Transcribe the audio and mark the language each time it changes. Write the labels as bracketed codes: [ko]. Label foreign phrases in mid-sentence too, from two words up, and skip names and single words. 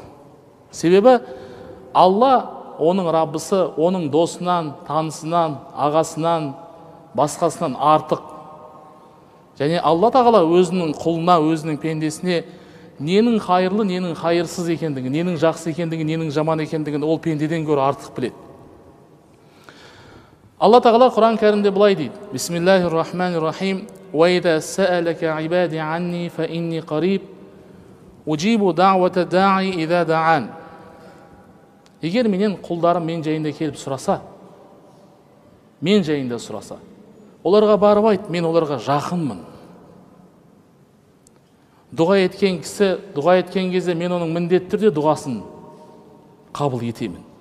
[kk] Себебі Алла оның Раббысы, оның досынан, танысынан, ағасынан, басқасынан артық. Және Алла тағала өзінің құлына, өзінің пендесіне ненің хайырлы, ненің хайырсыз екендігін, ненің жақсы екендігін, ненің жаман екендігін ол пендеден гөрі артық біледі. Алла тағала Құран кәрімде былай дейді: [ar] بسم الله الرحمن الرحيم. وإذا سألك عبادي عني فإني قريب أجيب دعوة الداع إذا دعان. [kk] Егер менен құлдарым мен жайында келіп сұраса, мен жайында сұраса, оларға барып айт, мен оларға жақынмын. Дұға еткен кісі, дұға еткен кезде мен оның міндетті түрде дұғасын қабыл етемін.